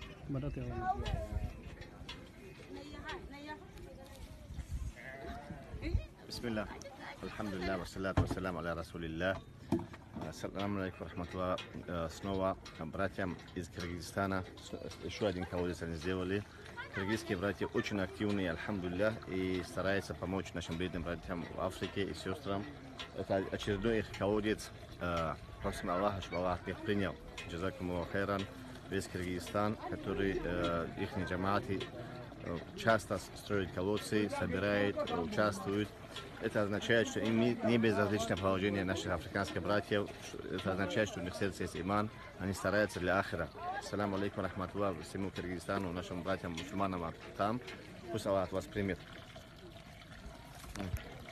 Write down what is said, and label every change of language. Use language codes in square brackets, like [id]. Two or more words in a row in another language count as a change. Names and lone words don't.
[ar] بسم الله، الحمد لله، والصلاة والسلام على رسول الله. السلام عليكم ورحمة الله. [ru] Снова братьям из Киргизстана еще один колодец они сделали. Киргизские братья очень активны, альхамдулилля, и стараются помочь нашим бедным братьям в Африке и сестрам. Это очередной их колодец. Просим Аллаха, чтобы Аллах их принял. [ar] جزاكم الله خيرا. [ru] Весь Киргизстан, который их джамааты часто строят колодцы, собирают, участвуют. Это означает, что им не безразлично положение наших африканских братьев. Это означает, что у них в сердце есть иман, они стараются для ахира. [ar] السلام عليكم رحمة الله [ru] всему Киргизстану, нашим братьям мусульманам там. Пусть Аллах вас примет.